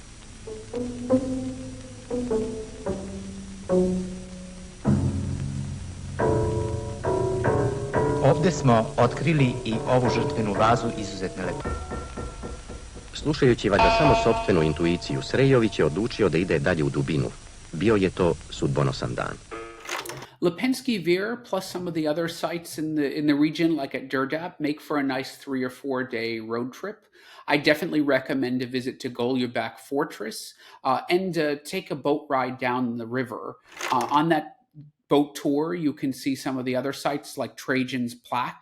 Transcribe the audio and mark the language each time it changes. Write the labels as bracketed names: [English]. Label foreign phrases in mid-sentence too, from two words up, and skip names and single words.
[Serbian] Ovde smo otkrili i ovu žrtvenu vazu izuzetne lepote. Slušajući valjda samo sopstvenu intuiciju, Srejović je odlučio da ide dalje u dubinu. Bio je to sudbonosan dan. [English] Lepenski Vir plus some of the other sites in the region, like at Djerdap, make for a nice 3 or 4 day road trip. I definitely recommend a visit to Goljubac Fortress and take a boat ride down the river. On that boat tour, you can see some of the other sites like Trajan's plaque.